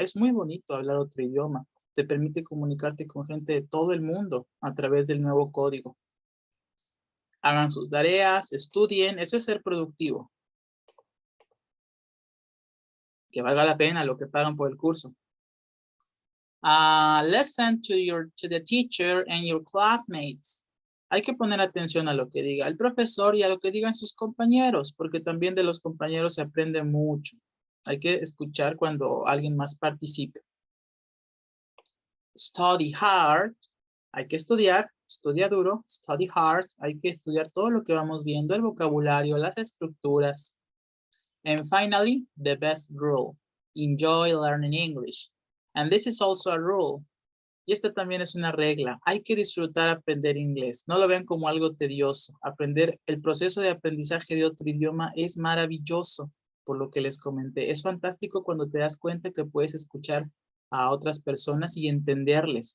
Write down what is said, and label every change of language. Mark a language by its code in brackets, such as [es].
[es] Es muy bonito hablar otro idioma. Te permite comunicarte con gente de todo el mundo a través del nuevo código. Hagan sus tareas, estudien. Eso es ser productivo. Que valga la pena lo que pagan por el curso. [en] Listen to the teacher and your classmates. [es] Hay que poner atención a lo que diga el profesor y a lo que digan sus compañeros, porque también de los compañeros se aprende mucho. Hay que escuchar cuando alguien más participe. [en] Study hard. [es] Hay que estudiar, estudia duro. [en] Study hard. [es] Hay que estudiar todo lo que vamos viendo, el vocabulario, las estructuras. [en] And finally, the best rule. Enjoy learning English. And this is also a rule. [es] Y esta también es una regla. Hay que disfrutar aprender inglés. No lo vean como algo tedioso. El proceso de aprendizaje de otro idioma es maravilloso, por lo que les comenté. Es fantástico cuando te das cuenta que puedes escuchar a otras personas y entenderles.